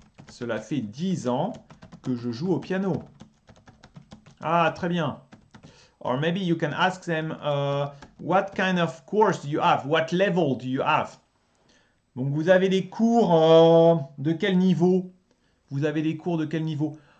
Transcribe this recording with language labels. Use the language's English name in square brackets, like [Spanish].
[French] Cela fait 10 ans que je joue au piano. Ah, très bien. [English] Or maybe you can ask them what kind of course do you have? What level do you have? [French] Donc vous avez des cours de quel niveau? Vous avez des cours de quel niveau?